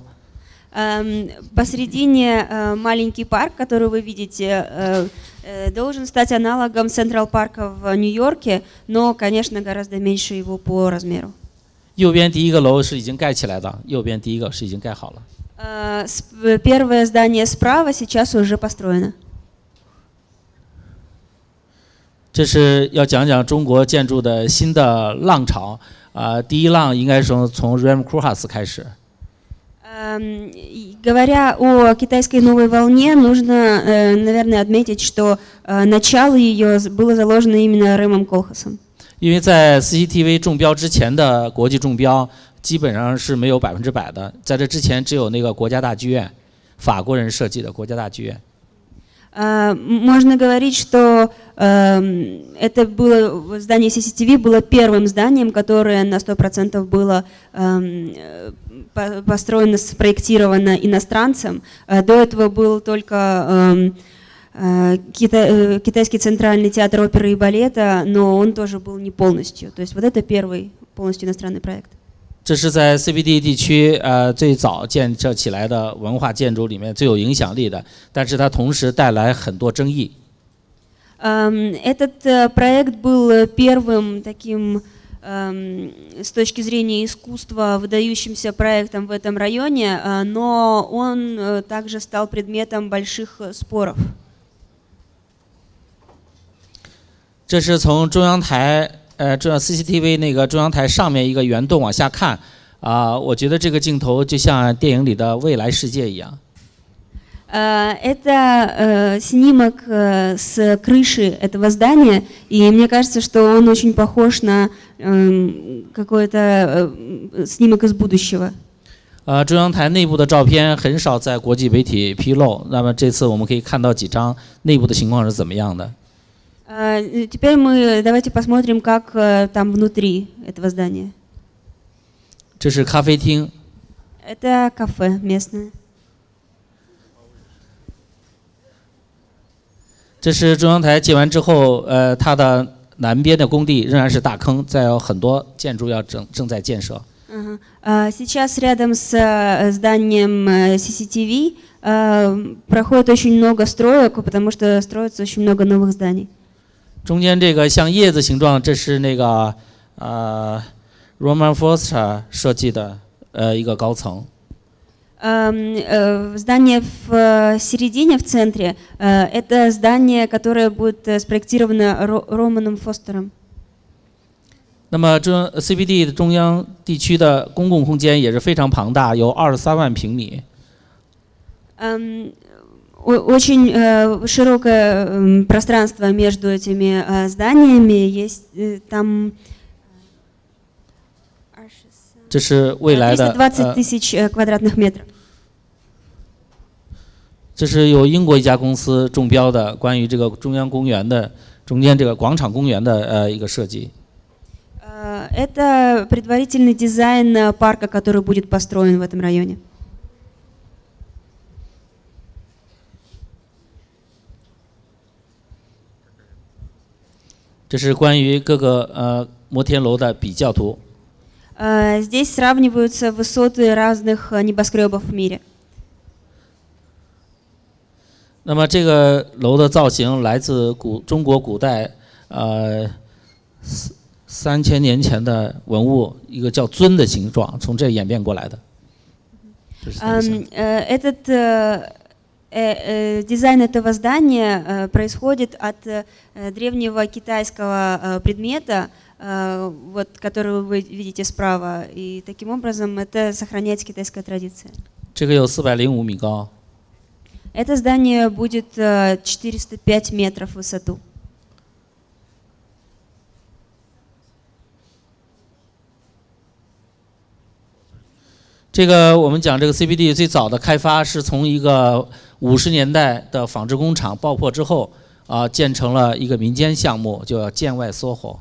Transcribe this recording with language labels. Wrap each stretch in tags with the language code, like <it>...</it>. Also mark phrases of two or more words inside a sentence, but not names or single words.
<ru>Посередине маленький парк, который вы видите, должен стать аналогом Central Park в Нью-Йорке, но, конечно, гораздо меньше его по размеру.</ru> <zh>右边第一个楼是已经盖起来的，右边第一个是已经盖好了。</zh> <ru>Первое здание справа сейчас уже построено.</ru> <zh>这是要讲讲中国建筑的新的浪潮第一浪应该说从 Ram Koolhaas 开始。</zh> <ru>Говоря о китайской новой волне, нужно, наверное, отметить, что начало ее было заложено именно Рэмом Колхасом.</ru> <zh>因为在 CCTV 中标之前的国际中标基本上是没有100%的，在这之前只有那个国家大剧院，法国人设计的国家大剧院。</zh> <ru>Можно говорить, что это было здание CCTV было первым зданием, которое на 100% было построено, спроектировано иностранцем. До этого был только Китайский центральный театр оперы и балета, но он тоже был не полностью. То есть вот это первый полностью иностранный проект.</ru> <zh>这是在 CBD 地区最早建设起来的文化建筑里面最有影响力的，但是它同时带来很多争议。</zh> <ru>Этот проект был первым таким с точки зрения искусства выдающимся проектом в этом районе, но он также стал предметом больших споров.</ru> <zh>这是从中央台 中央 CCTV 那个中央台上面一个圆洞往下看我觉得这个镜头就像电影里的未来世界一样。</zh> <ru>Это снимок с крыши этого здания, и мне кажется, что он очень похож на какой-то снимок из будущего.</ru> <zh>中央台内部的照片很少在国际媒体披露，那么这次我们可以看到几张内部的情况是怎么样的。</zh> <ru>Теперь мы давайте посмотрим, как там внутри этого здания.</ru> <zh>这是咖啡厅。</zh> <ru>Это кафе местное.</ru> <zh>这是中央台建完之后，它的南边的工地仍然是大坑，再有很多建筑要正在建设。</zh> <ru>Сейчас рядом с зданием CCTV проходит очень много строек, потому что строится очень много новых зданий.</ru> <zh>中间这个像叶子形状，这是那个Roman Foster 设计的一个高层。</zh> <ru>Здание в середине, в центре, это здание, которое будет спроектировано Романом Фостером.</ru> <zh>那么CBD 的中央地区的公共空间也是非常庞大，有23万平米。</zh> <ru>Очень широкое пространство между этими зданиями. Есть там</ru> <zh>这是未来的</zh> <ru>220 тысяч квадратных метров.</ru> <zh>这是由英国一家公司中标的关于这个中央公园的中间这个广场公园的一个设计。</zh> <ru>Это предварительный дизайн парка, который будет построен в этом районе.</ru> <zh>这是关于各个摩天楼的比较图。</zh> <ru>Здесь сравниваются высоты разных небоскребов в мире.</ru> <zh>那么这个楼的造型来自中国古代3000年前的文物，一个叫尊的形状，从这演变过来的。</zh> <ru>Этот дизайн этого здания происходит от древнего китайского предмета, вот, который вы видите справа, и таким образом это сохраняется китайская традиция.</ru> <zh>这个有405米高。</zh> <ru>Это здание будет 405 метров в высоту.</ru> <zh>这个我们讲这个 CBD 最早的开发是从一个50年代的纺织工厂爆破之后建成了一个民间项目，叫建外 SOHO。</zh>